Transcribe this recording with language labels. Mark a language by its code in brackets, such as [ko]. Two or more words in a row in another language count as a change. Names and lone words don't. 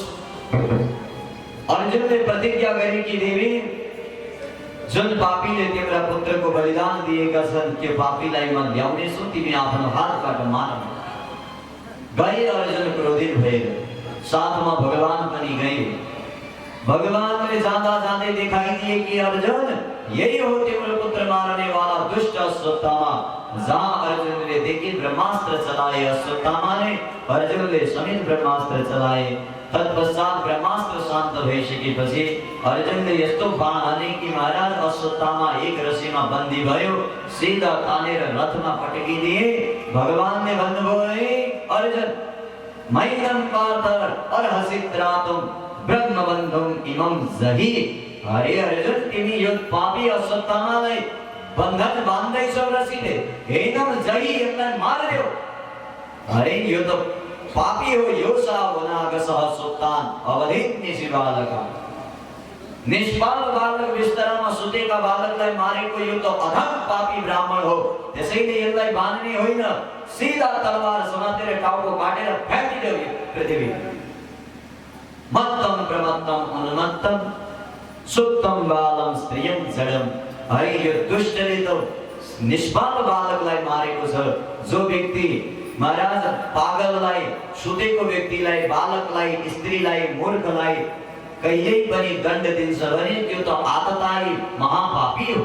[ne] अर्जुनले प्रतिज्ञा गरे कि देवी, जुन पापीले तिम्रा पुत्रको बलिदान दिएका छन् त्यो पापीलाई म ल्याउनेछु, तिमी आफ्नो हातबाट मार। गए अर्जुन क्रोधित भएर, साथमा भगवान पनि गए। भगवानले जाँदा जाँदै देखाइदिए कि अर्जुन, यही हो तिम्रो पुत्र [hi] मारने वाला [ne] दुष्ट अश्वत्थामा। जहाँ अर्जुनले देखे ब्रह्मास्त्र चलाए अश्वत्थामाले, अर्जुनले समेत ब्रह्मास्त्र चलाए। तत्पश्चात ब्रह्मास्त्र शान्त भइसकेपछि अर्जुनले यस्तो बाण हाने कि महाराज अश्वत्थामा एक रस्सीमा बन्दी भयो, सीधा तानेर रथमा पटकिदिए। भगवानले भन्नुभयो, [sa] हे अर्जुन, मैनं पार्थ अर्हसि त्रातुं ब्रह्मबन्धुं इमं जहि। [ne] अरे अर्जुन, तिमी यो पापी अश्वत्थामालाई बन्धन बान्दैछौ रस्सीले, [sa] हेनम जहि, [ne] यसलाई मारिदेऊ। अरे यो त पापी हो, [sa] योसा वनागसः सुत्तान अवधिन्यसि बालका। [ne] निष्पाप बालक बिस्तरामा सुतेका बालकलाई मारेको यो त अधम पापी ब्राह्मण हो, त्यसैले यसलाई बान्ने होइन, सीधा तलवार समातेर टाउको काटेर फ्याँकिदेऊ पृथ्वी। [sa] मत्तम प्रमत्तम उन्मत्तम सुत्तम बालम स्त्रियं जडम। [ne] अरे यो दुष्टले त निष्पाप बालकलाई मारेको छ। जो व्यक्ति महाराज पागललाई, सुतेको व्यक्तिलाई, बालकलाई, स्त्रीलाई, मूर्खलाई कहिल्यै पनि दण्ड दिन्छ भने त्यो त आततायी महापापी हो।